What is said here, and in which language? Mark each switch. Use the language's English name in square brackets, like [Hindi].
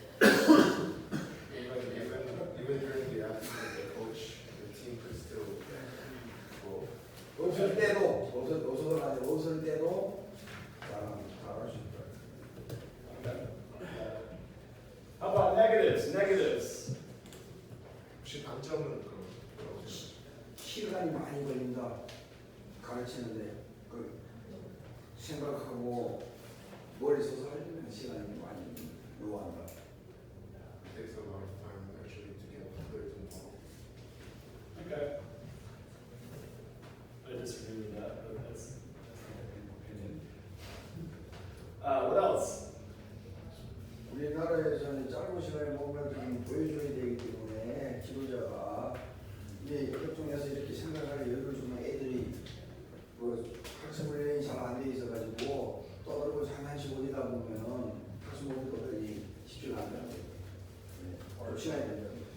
[English] Even during the absence of the coach, the team could still go. [Korean] 없을 때도 없을 때도 잘할 수 있다. [English] Okay. How about negatives? Negatives. [Korean] 혹시 단점은 그럼 뭐라고 생각하세요? 시간이 많이 걸린다. 가르치는데 그 생각하고 머리 써서 하려면 시간이 많이 요한다. [English] It takes a lot of time actually to get the players involved. Okay. I disagree with that, but that's my opinion. What else? [Korean] 우리나라에서는 짧은 시간에 뭔가를 좀 보여줘야 되기 때문에 지도자가 이제 협동해서 이렇게 생각할 여유를 주면 애들이 뭐 학습 훈련이 잘 안 돼 있어가지고 떠들고 장난치고 이러다 보면은 학습 모드들이 쉽지가 않다는 거예요. 시간이 된다.